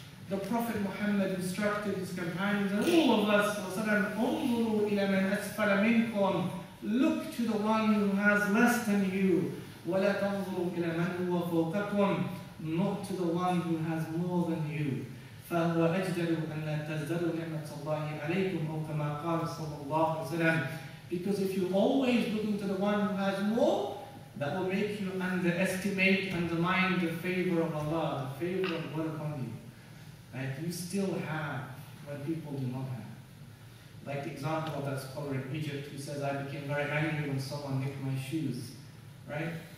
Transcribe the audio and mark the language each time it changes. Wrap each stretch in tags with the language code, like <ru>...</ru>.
<en>The Prophet Muhammad instructed his companions and all of us, look to the one who has less than you. Not to the one who has more than you.</en> <ar>فهو أجدر أن لا تزدروا نعمة الله عليكم أو كما قال صلى الله عليه وسلم.</ar> <en>Because if you're always looking to the one who has more, that will make you underestimate, undermine the favor of Allah, the favor of God upon you. Right? You still have what people do not have. Like the example of that scholar in Egypt who says, I became very angry when someone nicked my shoes, right?</en>